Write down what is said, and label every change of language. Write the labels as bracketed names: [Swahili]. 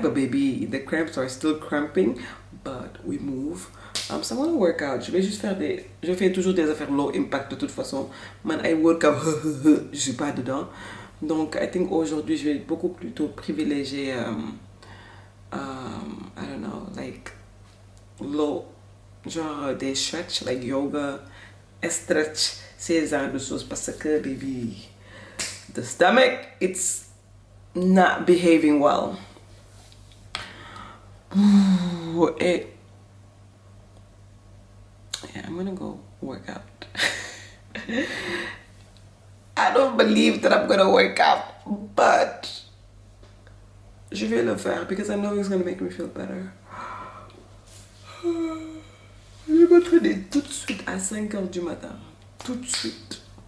[English] But baby, the cramps are still cramping. But we move. So I'm gonna work out. [French] Je fais toujours des affaires [English] low impact [French] de toute façon. [English] Man, I work out. [French] Je suis pas dedans. Donc, [English] I think [French] aujourd'hui, je vais beaucoup plutôt privilégier, [English] I don't know, like low, [French] genre des stretch, [English] like yoga, [French] stretch, ces genres de choses. Parce que, [English] baby, the stomach, it's not behaving well. [French] Et [English] yeah, I'm gonna go work out. I don't believe that I'm gonna work out, but [French] je vais le faire [English] because I know it's gonna make me feel better. [French] Je vais m'entraîner tout de suite à 5 heures du matin. Tout de suite.